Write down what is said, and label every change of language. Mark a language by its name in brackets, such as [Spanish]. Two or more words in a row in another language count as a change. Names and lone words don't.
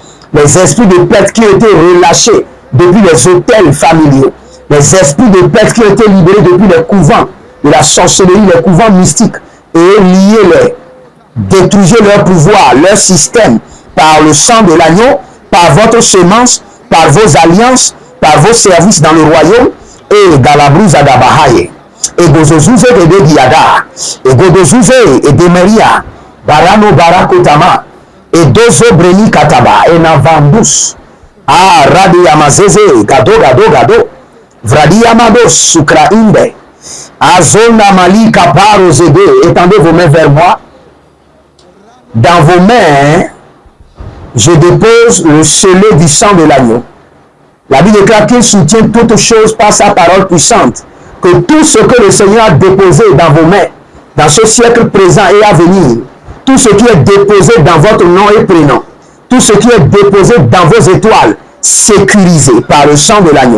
[French] les esprits de perte qui ont été relâchés depuis les hôtels familiaux, les esprits de perte qui ont été libérés depuis les couvents de la sorcellerie, les couvents mystiques, et liés-les, détruisez leur pouvoir, leur système, par le sang de l'agneau, par votre semence, par vos alliances, par vos services dans le royaume, et dans la brousse d'Abahaye. Et Gozozuve et de Diada, et Godozuve et de Maria, Barano Barakotama, et Dozo Breni Kataba, et Navambus, Radi Yamazeze, Gado, Gado, Gado, Vradi Yamados, Sukra Inde, Azona Mali Kaparo Zede, étendez vos mains vers moi. Dans vos mains, je dépose le scellé du sang de l'agneau. La Bible déclare qu'il soutient toutes choses par sa parole puissante. Que tout ce que le Seigneur a déposé dans vos mains, dans ce siècle présent et à venir, tout ce qui est déposé dans votre nom et prénom, tout ce qui est déposé dans vos étoiles, sécurisé par le sang de l'agneau.